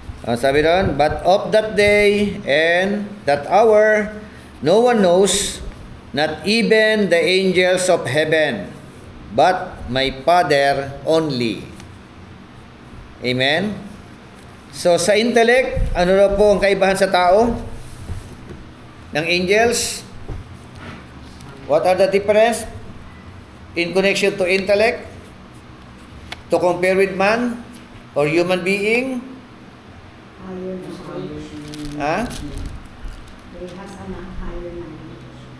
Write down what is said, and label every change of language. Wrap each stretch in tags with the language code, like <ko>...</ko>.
<tl>Sabi doon,</tl> <en>but of that day and that hour, no one knows, not even the angels of heaven, but my Father only. Amen?</en> <tl>So, sa intellect, ano na po ang kaibahan sa tao? Ng angels?</tl> <en>What are the difference in connection to intellect? To compare with man or human being? Higher knowledge. Ha? They has a higher knowledge.</en>